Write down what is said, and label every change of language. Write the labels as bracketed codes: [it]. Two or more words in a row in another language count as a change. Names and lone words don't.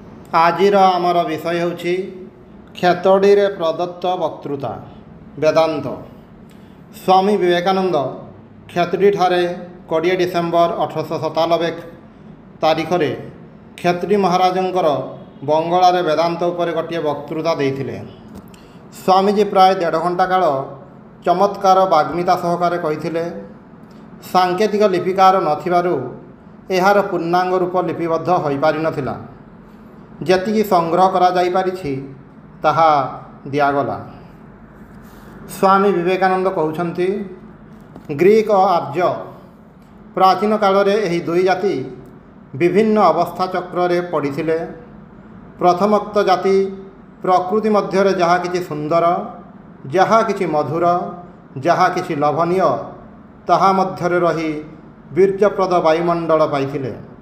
[or] ଆଜିର ଆମର ବିଷୟ ହେଉଛି ଖେତଡ଼ି ରେ ପ୍ରଦତ୍ତ ବକ୍ତୃତା ବେଦାନ୍ତ। ସ୍ୱାମୀ ବିବେକାନନ୍ଦ ଖେତଡ଼ି ଠାରେ 20 ଡିସେମ୍ବର 1897 ତାରିଖ ରେ ଖେତଡ଼ି ମହାରାଜଙ୍କର ବଙ୍ଗଳାରେ ବେଦାନ୍ତ ଉପରେ ଗୋଟେ ବକ୍ତୃତା ଦେଇଥିଲେ। ସ୍ୱାମୀଜୀ ପ୍ରାୟ 1.5 ଘଣ୍ଟା କାଳ ଚମତ୍କାର ବାଗ୍ମିତା ସହକାରେ କହିଥିଲେ। ସାଙ୍କେତିକ ଲିପିକାର ନଥିବାରୁ ଏହାର ପୂର୍ଣ୍ଣାଙ୍ଗ ରୂପ ଲିପିବଦ୍ଧ ହୋଇ ପାରି ନଥିଲା। ଯେତିକି ସଂଗ୍ରହ କରା ଯାଇ ପାରିଛି ତାହା ଦିଆଗଲା। ସ୍ୱାମୀ ବିବେକାନନ୍ଦ କହୁଛନ୍ତି, ଗ୍ରୀକ ଓ ଆର୍ଯ୍ୟ ପ୍ରାଚୀନ କାଳ ରେ ଏହି ଦୁଇ ଜାତି ବିଭିନ୍ନ ଅବସ୍ଥା ଚକ୍ର ରେ ପଡ଼ିଥିଲେ। ପ୍ରଥମୋକ୍ତ ଜାତି ପ୍ରକୃତି ମଧ୍ୟ ରେ ଯାହା କିଛି ସୁନ୍ଦର, ଯାହା କିଛି ମଧୁର, ଯାହା କିଛି ଲୋଭନୀୟ ତାହା ମଧ୍ୟ ରେ ରହି ବୀର୍ଯ୍ୟପ୍ରଦ ବାୟୁମଣ୍ଡଳ ପାଇଥିଲେ।